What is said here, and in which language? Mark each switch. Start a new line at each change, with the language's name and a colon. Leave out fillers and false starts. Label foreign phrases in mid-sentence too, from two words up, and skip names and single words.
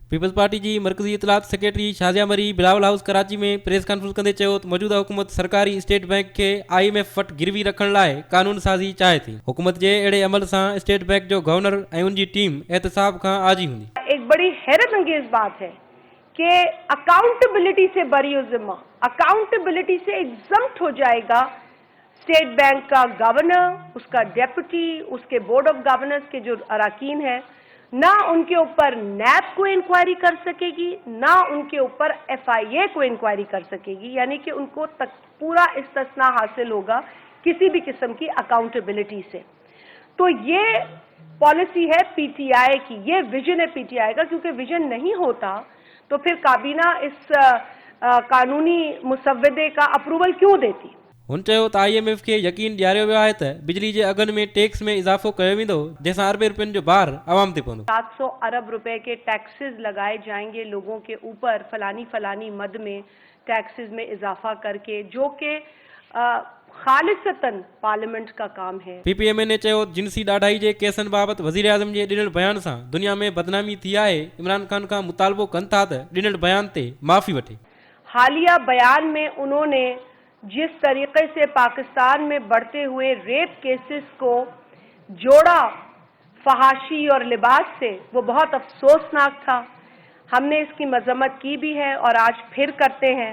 Sindhi: पीपल्स पार्टी जी मरकजी इतलात सेक्रेटरी शाजिया मरी बिलावल हाउस कराची में
English: press conference
Sindhi: कंदे चयो त मौजूदा हुकूमत सरकारी
English: State Bank
Sindhi: के IMF वटि गिरवी रखण लाइ कानून साज़ी चाहे थी। हुकूमत जे अहिड़े अमल सां
English: State Bank
Sindhi: जो गवर्नर ऐं उनजी टीम एहतसाब खां आजी हूंदी।
Urdu: ایک بڑی حیرت انگیز بات ہے کہ اکاؤنٹیبلٹی سے بری ذمہ، اکاؤنٹیبلٹی سے ایگزیمپٹ ہو جائے گا
English: State Bank
Urdu: کا گورنر، اس کا ڈپٹی، اس کے
English: Board of Governors
Urdu: کے جو اراکین ہے. نہ ان کے اوپر نیب کو انکوائری کر سکے گی، نہ ان کے اوپر FIA کو انکوائری کر سکے گی، یعنی کہ ان کو تک پورا استثنا حاصل ہوگا کسی بھی قسم کی اکاؤنٹیبلٹی سے. تو یہ پالیسی ہے PTI کی، یہ وژن ہے PTI کا، کیونکہ وژن نہیں ہوتا تو پھر کابینہ اس قانونی مسودے کا اپروول کیوں دیتی.
Sindhi: हुन चयो त IMF खे यकीन ॾियारियो वियो आहे त बिजली जे अघनि में टैक्स में इज़ाफ़ो कयो वेंदो, जंहिंसां अरबे रुपयनि जो भार आवाम ते पवंदो।
Urdu: 700 ارب روپے کے ٹیکسز لگائے جائیں گے لوگوں کے اوپر فلانی مد میں ٹیکسز میں اضافہ کر کے، جو کہ خالصتاً پارلیمنٹ کا کام ہے.
Sindhi: PPMA ने चयो जिनसी ॾाढाई जे केसनि बाबति वज़ीर आज़म जे ॾिनल बयान सां दुनिया में बदनामी थी आहे। इमरान खान खां मुतालबो कनि था त ॾिनल बयान ते माफ़ी वठे।
Urdu: حالیہ بیان میں انہوں نے جس طریقے سے پاکستان میں بڑھتے ہوئے ریپ کیسز کو جوڑا فحاشی اور لباس سے، وہ بہت افسوسناک تھا. ہم نے اس کی مذمت کی بھی ہے اور آج پھر کرتے ہیں.